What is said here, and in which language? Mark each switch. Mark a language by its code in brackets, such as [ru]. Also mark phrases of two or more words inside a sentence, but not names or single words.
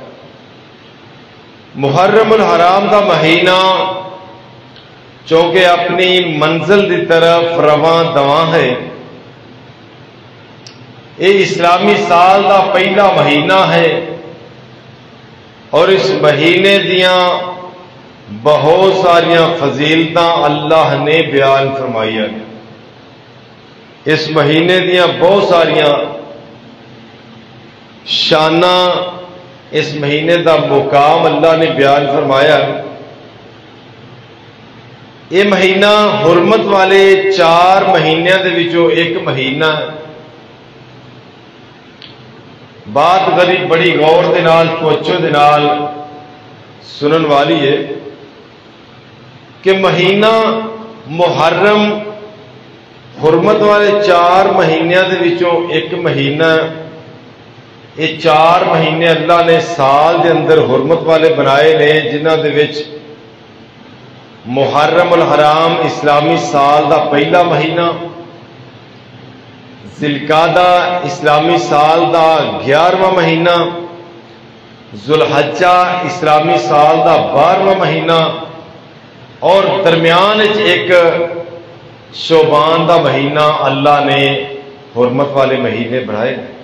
[pa] محرم الحرام دا مہینہ چونکہ اپنی منزل دی طرف رواں دواں ہے، یہ اسلامی سال دا پہلا مہینہ ہے اور اس مہینے دیاں بہت ساریاں فضیلتاں اللہ نے بیان فرمائی ہیں۔ اس مہینے دیاں بہت ساریاں شاناں، اس مہینے دا مقام اللہ نے بیان فرمایا۔ یہ مہینہ حرمت والے 4 مہینوں دے وچوں ایک مہینہ ہے۔ بات غریب بڑی غور دے نال توجہ دے نال سنن والی ہے کہ مہینہ محرم حرمت والے 4 مہینوں دے وچوں ایک مہینہ، یہ 4 مہینے اللہ نے سال دے اندر حرمت والے بنائے نے، جنہاں دے وچ محرم الحرام اسلامی سال دا پہلا مہینہ، ذوالقعدہ اسلامی سال دا 11واں مہینہ، ذوالحجہ اسلامی سال دا 12واں مہینہ اور درمیان ایک شعبان دا مہینہ اللہ نے حرمت والے مہینے بنائے۔